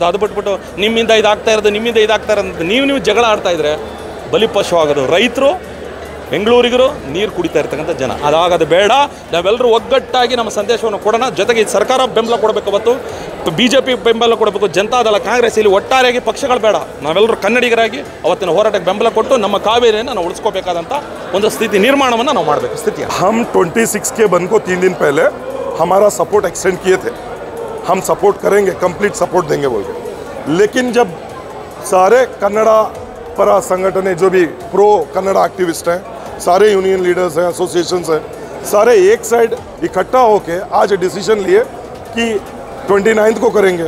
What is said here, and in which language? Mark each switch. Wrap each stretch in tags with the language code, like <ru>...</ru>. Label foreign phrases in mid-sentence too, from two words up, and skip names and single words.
<kn>ಅದು ಬಿಟ್ಬಿಟ್ಟು ನಿಮ್ಮಿಂದ ಇದಾಗ್ತಾ ಇರೋದು, ನಿಮ್ಮಿಂದ ಇದಾಗ್ತಾ ಇರೋದು ನೀವು ಜಗಳ ಆಡ್ತಾ ಇದ್ರೆ ಬಲಿಪಶು ಆಗೋದು ರೈತರು, ಬೆಂಗಳೂರಿಗರು, ನೀರು ಕುಡಿತಾ ಇರ್ತಕ್ಕಂಥ ಜನ. ಅದಾಗೋದು ಬೇಡ. ನಾವೆಲ್ಲರೂ ಒಗ್ಗಟ್ಟಾಗಿ ನಮ್ಮ ಸಂದೇಶವನ್ನು ಕೊಡೋಣ. ಜೊತೆಗೆ ಸರ್ಕಾರ ಬೆಂಬಲ ಕೊಡಬೇಕು, ಅವತ್ತು BJP ಬೆಂಬಲ ಕೊಡಬೇಕು, ಜನತಾದಳ, ಕಾಂಗ್ರೆಸ್, ಇಲ್ಲಿ ಒಟ್ಟಾರೆಯಾಗಿ ಪಕ್ಷಗಳು ಬೇಡ. ನಾವೆಲ್ಲರೂ ಕನ್ನಡಿಗರಾಗಿ ಅವತ್ತಿನ ಹೋರಾಟಕ್ಕೆ ಬೆಂಬಲ ಕೊಟ್ಟು ನಮ್ಮ ಕಾವೇರಿಯನ್ನು ನಾವು ಉಳಿಸ್ಕೋಬೇಕಾದಂಥ ಒಂದು ಸ್ಥಿತಿ ನಿರ್ಮಾಣವನ್ನು ನಾವು ಮಾಡಬೇಕು. ಸ್ಥಿತಿ</kn> <hi>हम 26 के बंद को 3 दिन पहले हमारा</hi> <en>support extend</en> <hi>किए थे. हम सपोर्ट करेंगे,</hi> <en>complete support</en> <hi>देंगे बोल के. लेकिन जब सारे कन्नड़ा परा संगठन है, जो भी</hi> <en>pro Kannada activist</en> <hi>हैं, सारे</hi> <en>union leaders</en> <hi>हैं, एसोसिएशंस हैं, सारे एक साइड इकट्ठा होके आज डिसीजन लिए कि 29 को करेंगे.</hi>